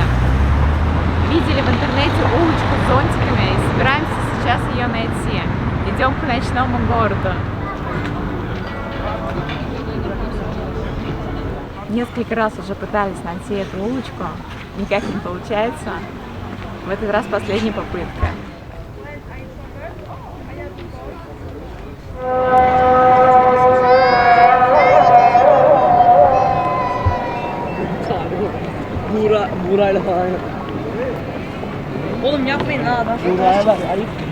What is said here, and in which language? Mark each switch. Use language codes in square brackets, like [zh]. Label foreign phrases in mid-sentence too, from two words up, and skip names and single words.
[ru] Видели в интернете улочку с зонтиками и собираемся сейчас ее найти. Идем к ночному городу. Несколько раз уже пытались найти эту улочку, никак не получается. В этот раз последняя попытка. [tr] Burayla falan. Oğlum yapmayın ha adam. Buraya bak Arif.